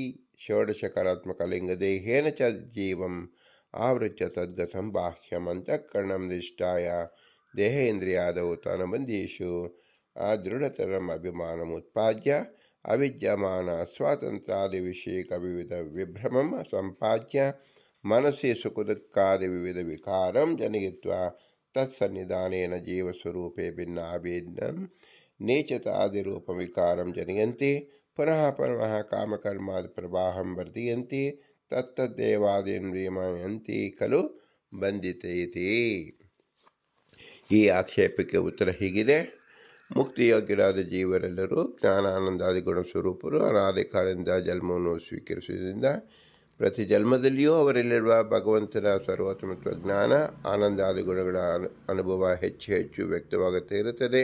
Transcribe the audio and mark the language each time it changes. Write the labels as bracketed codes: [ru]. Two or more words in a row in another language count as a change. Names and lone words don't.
[sa] ಷೋಡಶಕಲಾತ್ಮಕಲಿಂಗದೇಹೇನ ಚ ಜೀವಂ ಆವೃತ್ಯ ತದ್ಗತಂ ಬಾಹ್ಯಂ ಅಂತಃಕರಣಂ ನಿಷ್ಠಾಯ ದೇಹೇಂದ್ರಿಯಾದೌ ತನುಬಂಧೀಷು ಅದೃಢತರಂ ಅಭಿಮಾನಮುತ್ಪಾದ್ಯ ಅವಿದ್ಯಮಾನ ಸ್ವಾತಂತ್ರ್ಯಾದಿ ವಿಷಯಕ ವಿವಿಧ ವಿಭ್ರಮಂ ಸಂಪಾದ್ಯ ಮನಸ್ಸಿ ಸುಖದುಃಖಾದಿ ವಿವಿಧ ವಿಕಾರಂ ಜನಯಿತ್ವಾ ತತ್ಸನ್ನಿಧಾನೇನ ಜೀವಸ್ವರೂಪೇ ಭಿನ್ನಾಭಿನ್ನಂ ನೀಚತಾದಿರೂಪಂ ವಿಕಾರಂ ಜನಯಂತಿ. ಪುನಃ ಪುನಃ ಕಾಮಕರ್ಮಾದಿ ಪ್ರವಾಹಂ ವರ್ಧಯಂತಿ. ತತ್ತದ್ದೇವಾದೀನ್ ವಿಮಯಂತಿ ಖಲು ಬಂಧಿತೈತಿ. [kn] ಈ ಆಕ್ಷೇಪಕ್ಕೆ ಉತ್ತರ ಹೀಗಿದೆ. ಮುಕ್ತಿಯೋಗ್ಯರಾದ ಜೀವರೆಲ್ಲರೂ ಜ್ಞಾನಾನಂದಾದಿ ಗುಣಸ್ವರೂಪರು. ಅನಾದಿ ಕಾಲದಿಂದ ಜನ್ಮವನ್ನು ಸ್ವೀಕರಿಸುವುದರಿಂದ ಪ್ರತಿ ಜನ್ಮದಲ್ಲಿಯೂ ಅವರಲ್ಲಿರುವ ಭಗವಂತನ ಸರ್ವೋತ್ತಮತ್ವ ಜ್ಞಾನ ಆನಂದಾದಿ ಗುಣಗಳ ಅನುಭವ ಹೆಚ್ಚು ಹೆಚ್ಚು ವ್ಯಕ್ತವಾಗುತ್ತಾ ಇರುತ್ತದೆ.